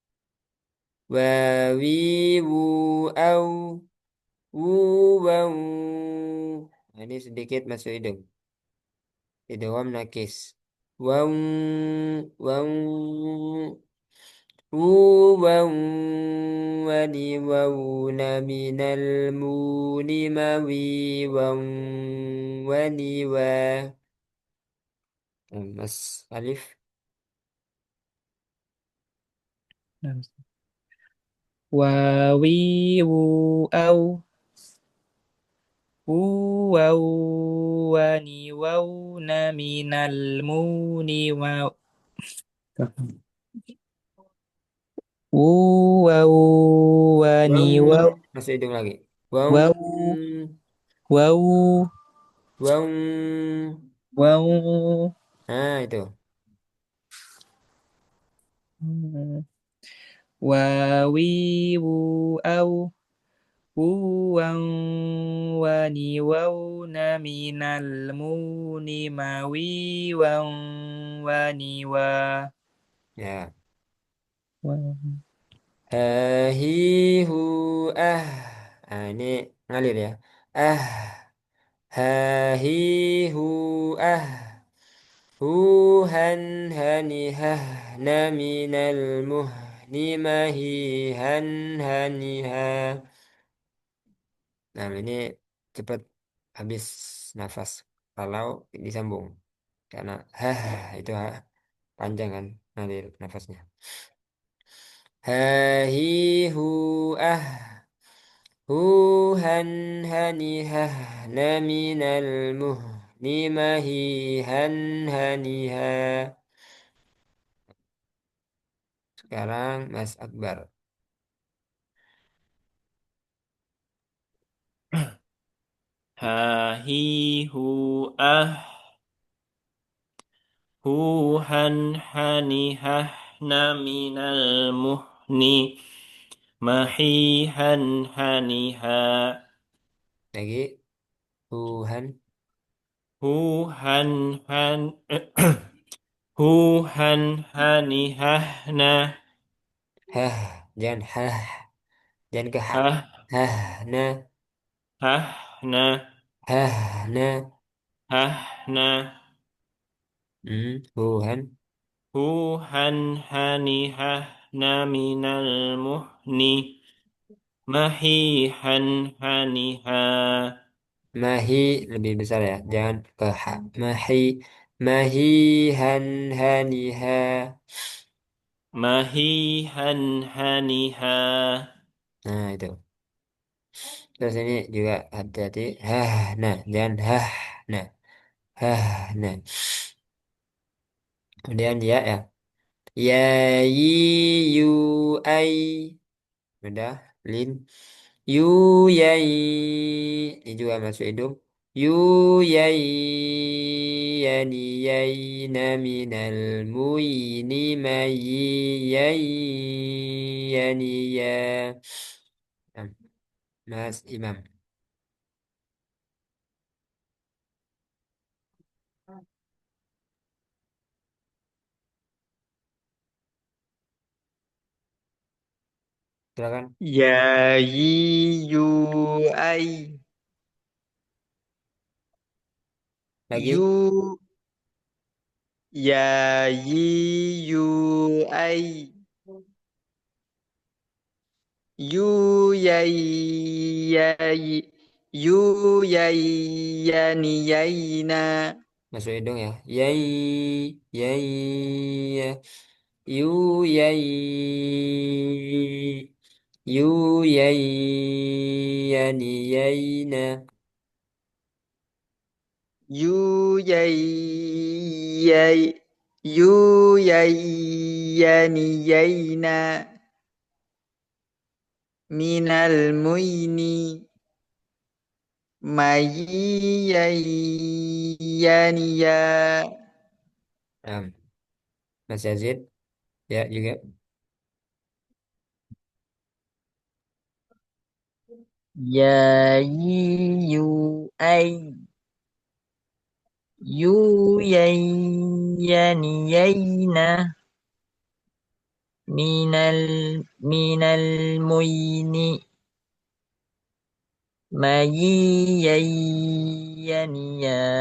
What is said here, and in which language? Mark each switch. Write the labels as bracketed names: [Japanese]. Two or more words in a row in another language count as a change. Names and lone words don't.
[Indonesian] Wawiwu au wuwau. Nah, ini sedikit masuk hidung. [Arabic] إدغام ناقص. Wau wau wuwau wani wau na minal muni mawi wau wani wa. [Indonesian] Mas Alif. Wawi wu au wu wau wani wau na minal muni wa wu wau wani Wau wau masuk hidung lagi. Wau wau wau wau. wau Nah itu. wawi wu au wu wang wani wau na minal muni mawi wang wani wa Ya. wa Hahi hu ah. Nah, ini ngalir ya. Ah. Hahi hu ah. Huhan hani hah na minal muhni mahi han hani ha. Nah, ini cepat habis nafas kalau disambung karena itu panjang kan ngalir nafasnya. Hahi hu ah. Huhan hani hah na minal muhni mahi han hani ha. Sekarang Mas Akbar. Ha hi hu ah hu han hani hah na minal muhni mahi han hani ha. Lagi Tuhan. hu han han hu han hani hah na Hah, jangan hah, jangan ke hak. hah Hah, nah, hah na hah, nah. hah na Tuhan. hu han hani hah na minal muhni mahi han hani ha Mahi lebih besar ya, jangan ke hak. Mahi, mahi han haniha. mahi han hani ha Nah itu. Terus ini juga hati-hati. Hah, nah, jangan hah, nah, hah, nah. Kemudian ya ya. Ya yi yu ai. Udah, lin. Yu yai. Ini juga masuk hidung. Yu yai yani yai na minal muini mai yai yani ya. Nah, Mas Imam. Silakan. Ya yi yu ai. Lagi. Yu ya yi yu ai. Yu yai yai. Yu yai yani yaina. Masuk hidung ya. Yai yai ya. Yu yai yu yai yani yaina. Yu yai yai. Yu yai yani yaina. Minal muini. Mai yai yani ya. Nah, Mas Yazid ya juga. Ya yi yu ai. Yu yai yani yaina. Minal minal muini. Mai yai yani ya.